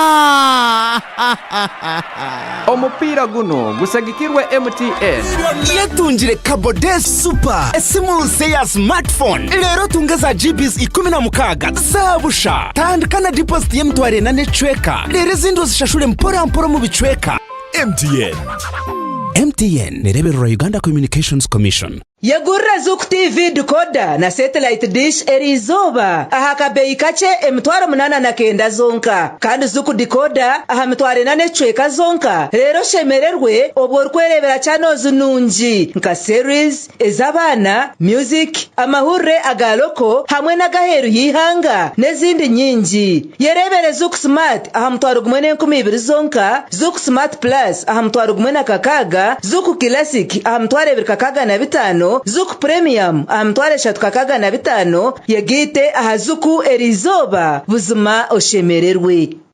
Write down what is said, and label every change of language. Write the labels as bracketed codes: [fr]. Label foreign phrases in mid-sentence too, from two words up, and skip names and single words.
[lg] omupira guno gusagikirwe MTN [nyn] Letungire Kabode Super esimu nse ya smartphone lero tungeza GBs 16 zabusha tandikana deposit y'emtware na networka lero zindo zishashure mpora mu bicweka. [lg] MTN nereberera Uganda Communications Commission. [nyn] Yagurra Zuku TV decoder na satellite dish erizoba aha kabeyi kace emitwaro 89 zonka kandi Zuku decoder aha mitwaro 8 zonka rero shemererwe obwo rwerebera channels nungi nka series ezabana music amahure agaloko hamwe na gaheru yihanga nezindi nyingi yerebere Zuku Smart aha mitwaro 12 zonka Zuku Smart Plus aha mitwaro 16 Zuku Classic aha mitwaro 25 Zuku Premium amtware 3.5 yegite aha Zuku erizoba buzima oshemererwe